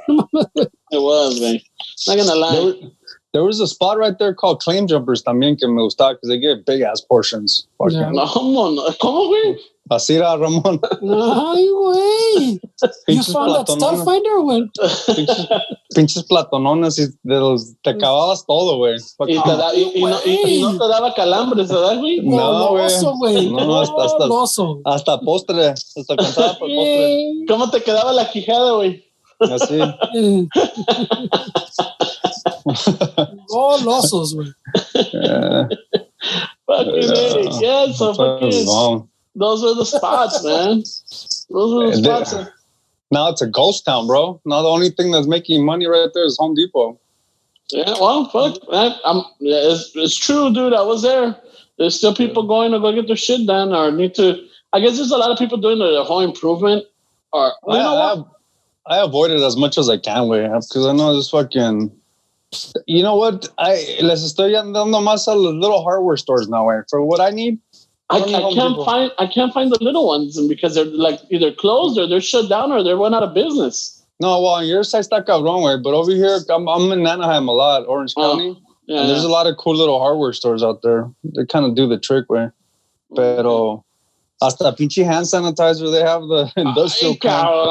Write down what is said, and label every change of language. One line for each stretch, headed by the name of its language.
English: It was, man. Not gonna lie. There was a spot right there called Claim Jumpers
Spanish: también que me gustaba
English: because they get big ass portions. Yeah.
Spanish: No, ¿cómo, güey? Así era, Ramón. Ay, güey.
English: You found that stuff finder, güey.
Spanish: Pinches platonones y te acababas todo, güey. Y no te daba calambres, ¿verdad, güey? No, güey. No, hasta postre. Hasta cansada por postre. ¿Cómo te quedaba la quijada, güey? Así. Golosos, güey.
English: Fucking yeah, so fucking. Those were the spots, man. Those were the spots. Now it's a ghost town, bro. Now the only thing that's making money right there is Home Depot. Yeah, well, fuck. It's true, dude. I was there. There's still people going to go get their shit done or need to. I guess there's a lot of people doing the home improvement. Or I avoid it as much as I can, way, because I know this fucking. You know what?
Spanish: Les estoy dando más a los
English: little hardware stores now,
Spanish: way.
English: For what I need. I can't find the little ones because they're like either closed or they're shut down or they're run out of business. No, well, on your side
Spanish: está cabrón,
English: way, but over here I'm in Anaheim a lot, Orange County, and there's a lot of cool little hardware stores out there. They kind of do the trick, way.
Spanish: Pero hasta pinche
English: hand sanitizer they have the industrial kind.